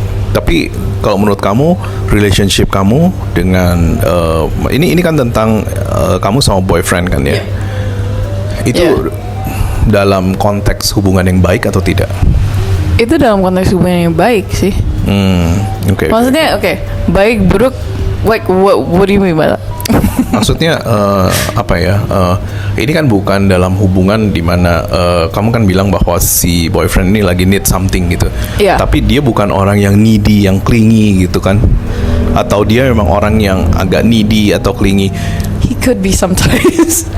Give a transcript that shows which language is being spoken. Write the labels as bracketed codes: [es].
[id] Tapi kalau menurut kamu relationship kamu dengan ini kan tentang kamu sama boyfriend kan ya? Itu dalam konteks hubungan yang baik atau tidak? Itu dalam konteks hubungan yang baik sih. Maksudnya baik buruk, [en] like what do you mean by that? [id] Maksudnya apa ya? Ini kan bukan dalam hubungan di mana kamu kan bilang bahwa si boyfriend ini lagi [en] need something [id] gitu. Tapi dia bukan orang yang needy, yang clingy gitu kan? Atau dia memang orang yang agak needy atau clingy? [en] He could be sometimes.